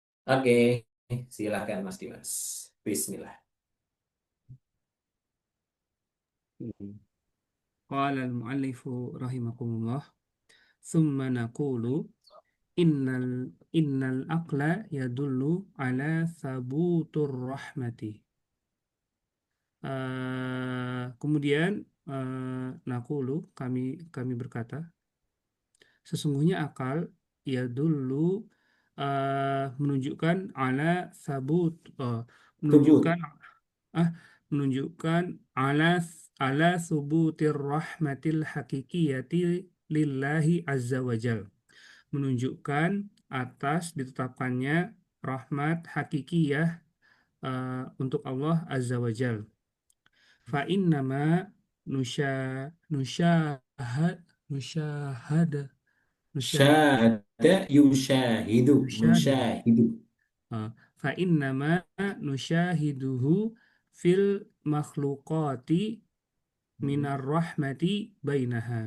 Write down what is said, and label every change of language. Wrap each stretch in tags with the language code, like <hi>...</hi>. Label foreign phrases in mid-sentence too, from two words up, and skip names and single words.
<id>Oke, silakan Mas Dimas.</id> <ar>Bismillah. قال المؤلف رحمكم الله. ثم نقول إن العقل يدل على ثبوت الرحمة.</ar> <id>Kemudian naqulu kami berkata, sesungguhnya akal yadullu menunjukkan</id> <ar>على ثبوت, ثبوت.</ar> <id>menunjukkan ah menunjukkan</id> <ar>على ثبوت الرحمة الحقيقية لله عز وجل,</ar> <id>menunjukkan atas ditetapkannya rahmat hakikiyah untuk Allah</id> <ar>عز وجل. فإنما نشا نشاهد نشاهدة نشاهد شاهد يشاهد. نشاهد نشاهد. فإنما نشاهده في المخلوقات من الرحمة بينها.</ar>